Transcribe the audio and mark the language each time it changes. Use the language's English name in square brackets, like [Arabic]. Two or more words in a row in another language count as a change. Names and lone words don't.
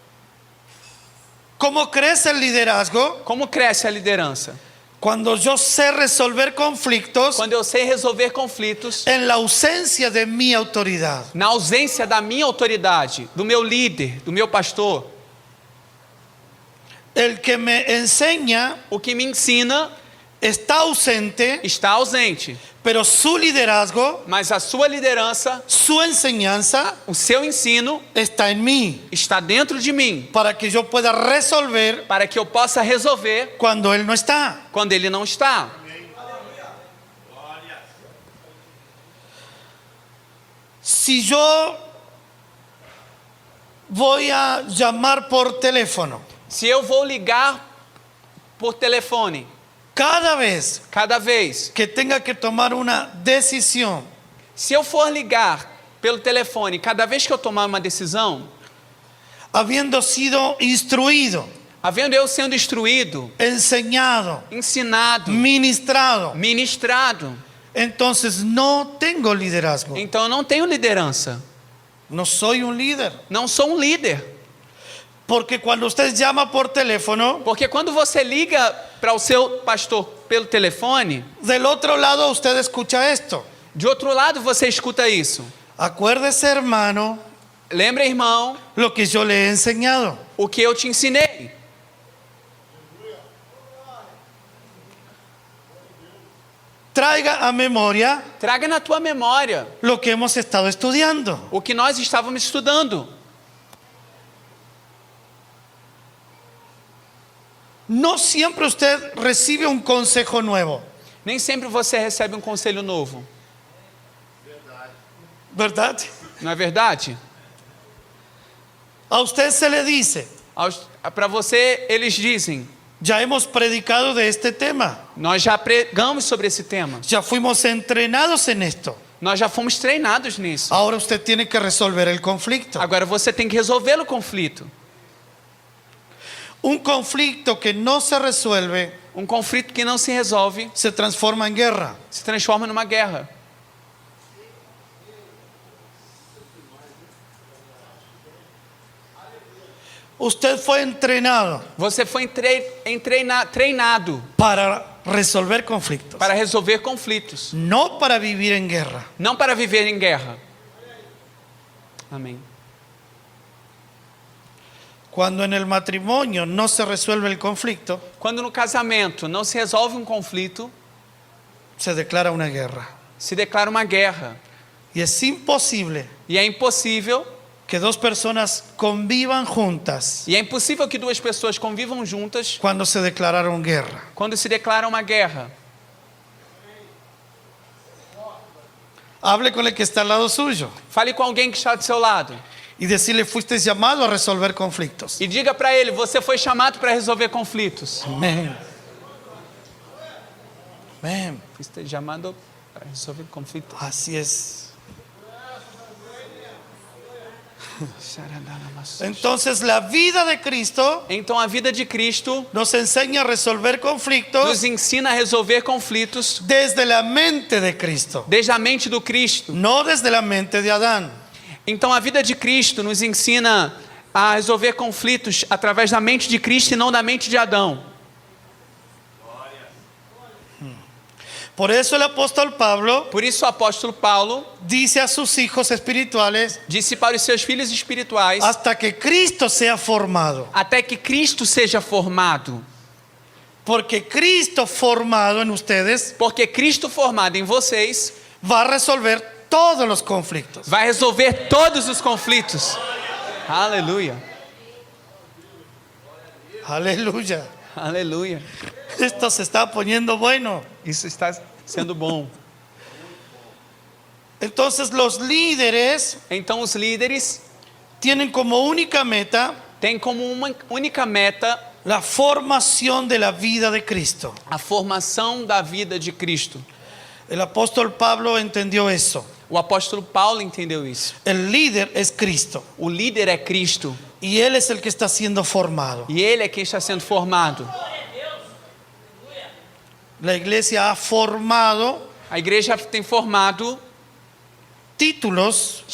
[Spanish] ¿Cómo crece el liderazgo? [Portuguese] Como cresce a liderança? [Spanish] Cuando yo sé resolver conflictos [Portuguese] Quando eu sei resolver conflitos [Spanish] en la ausencia de mi autoridad. [Portuguese] na ausência da minha autoridade, do meu líder, do meu pastor. [Spanish] El que me enseña [Portuguese] O que me ensina [Spanish] está ausente, [Portuguese] está ausente, [Spanish] pero su liderazgo, [Portuguese] mas a sua liderança, [Spanish] su enseñanza [Portuguese] o seu ensino [Spanish] está en mí [Portuguese] está dentro de mim, [Spanish] para que yo pueda resolver [Portuguese] para que eu possa resolver [Spanish] cuando él no está. [Portuguese] quando ele não está. [Spanish] Si yo voy a llamar por teléfono, [Portuguese] Se eu vou ligar por telefone, [Spanish] cada vez [Portuguese] cada vez, [Spanish] que tenga que tomar una decisión, [Portuguese] se eu for ligar pelo telefone, cada vez que eu tomar uma decisão, [Spanish] habiendo sido instruido, [Portuguese] havendo eu sendo instruído, [Spanish] enseñado, [Portuguese] ensinado, [Spanish] ministrado, [Portuguese] ministrado, [Spanish] entonces no tengo liderazgo. [Portuguese] então eu não tenho liderança. [Spanish] No soy un líder. [Portuguese] Não sou um líder. [Spanish] Porque cuando usted llama por teléfono, [Portuguese] Porque quando você liga para o seu pastor pelo telefone, [Spanish] del otro lado usted escucha esto. [Portuguese] de outro lado você escuta isso. [Spanish] Acuérdese, hermano, [Portuguese] Lembra, irmão, [Spanish] lo que yo le he enseñado. [Portuguese] o que eu te ensinei. [Spanish] traiga a memoria [Portuguese] traga na tua memória [Spanish] lo que hemos estado estudiando. [Portuguese] o que nós estávamos estudando. [Spanish] No siempre usted recibe un consejo nuevo, [Portuguese] Nem sempre você recebe um conselho novo, [Spanish] ¿verdad? [Portuguese] não é verdade? [Spanish] A usted se le dice, [Portuguese] Para você, eles dizem, [Spanish] ya hemos predicado de este tema, [Portuguese] nós já pregamos sobre esse tema, [Spanish] ya fuimos entrenados en esto. [Portuguese] nós já fomos treinados nisso. [Spanish] Ahora usted tiene que resolver el conflicto. [Portuguese] Agora você tem que resolver o conflito. [Spanish] Un conflicto que no se resuelve [Portuguese] Um conflito que não se resolve [Spanish] se transforma en guerra. [Portuguese] se transforma numa guerra. [Spanish] Usted fue entrenado [Portuguese] Você foi treinado [Spanish] para resolver conflictos, [Portuguese] para resolver conflitos, [Spanish] no para vivir en guerra. [Portuguese] não para viver em guerra. Amém. [Spanish] Cuando en el matrimonio no se resuelve el conflicto, [Portuguese] Quando no casamento não se resolve um conflito, [Spanish] se declara una guerra. [Portuguese] se declara uma guerra. [Spanish] Y es imposible [Portuguese] E é impossível, [Spanish] que dos personas convivan juntas [Portuguese] que duas pessoas convivam juntas [Spanish] cuando se declararon guerra. [Portuguese] quando se declara uma guerra. [Spanish] Hable con el que está al lado suyo [Portuguese] Fale com alguém que está do seu lado [Spanish] y decirle, fuiste llamado a resolver conflictos. [Portuguese] e diga para ele, você foi chamado para resolver conflitos. [Spanish] Amén. Amén. [Portuguese] Fuiste chamado para resolver conflitos. [Spanish] Así es. Entonces la vida de Cristo [Portuguese] Então a vida de Cristo [Spanish] nos enseña a resolver conflictos [Portuguese] nos ensina a resolver conflitos [Spanish] desde la mente de Cristo, [Portuguese] desde a mente do Cristo. [Spanish] no desde la mente de Adán. [Portuguese] Então a vida de Cristo nos ensina a resolver conflitos através da mente de Cristo e não da mente de Adão. [Spanish] Por eso el apóstol Pablo [Portuguese] Por isso o apóstolo Paulo [Spanish] dice a sus hijos espirituales, [Portuguese] disse para os seus filhos espirituais, [Spanish] hasta que Cristo sea formado. [Portuguese] até que Cristo seja formado. [Spanish] Porque Cristo formado en ustedes [Portuguese] Porque Cristo formado em vocês [Spanish] va a resolver todos los conflictos. [Portuguese] vai resolver todos os conflitos. Aleluia. [Spanish] Aleluya. [Portuguese] Aleluia. [Spanish] Esto se está poniendo bueno. [Portuguese] Isso está sendo bom. [Spanish] Entonces los líderes [Portuguese] Então os líderes [Spanish] tienen como única meta [Portuguese] têm como uma única meta [Spanish] la formación de la vida de Cristo. [Portuguese] a formação da vida de Cristo. [Spanish] El apóstol Pablo entendió eso. [Portuguese] O apóstolo Paulo entendeu isso. [Spanish] El líder es Cristo [Portuguese] O líder é Cristo [Spanish] y él es el que está siendo formado. [Portuguese] e ele é quem está sendo formado. [Spanish] La iglesia ha formado [Portuguese] A igreja tem formado [Spanish] títulos